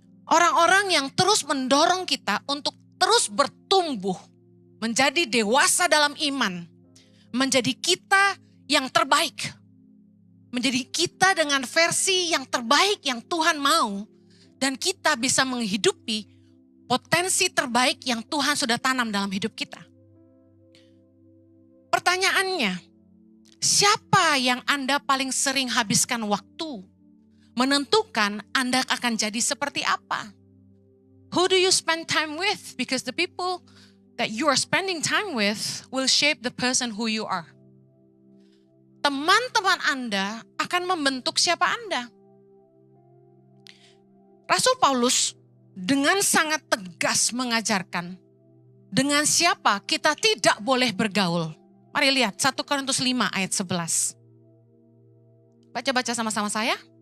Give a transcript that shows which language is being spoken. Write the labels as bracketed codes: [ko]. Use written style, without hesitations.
[id] Orang-orang yang terus mendorong kita untuk terus bertumbuh, menjadi dewasa dalam iman, menjadi kita yang terbaik, menjadi kita dengan versi yang terbaik yang Tuhan mau, dan kita bisa menghidupi potensi terbaik yang Tuhan sudah tanam dalam hidup kita. Pertanyaannya, siapa yang Anda paling sering habiskan waktu? Menentukan Anda akan jadi seperti apa. [en] Who do you spend time with? Because the people that you are spending time with will shape the person who you are. [id] Teman-teman Anda akan membentuk siapa Anda. Rasul Paulus dengan sangat tegas mengajarkan dengan siapa kita tidak boleh bergaul. Mari lihat 1 Korintus 5 ayat 11. Baca-baca sama-sama saya.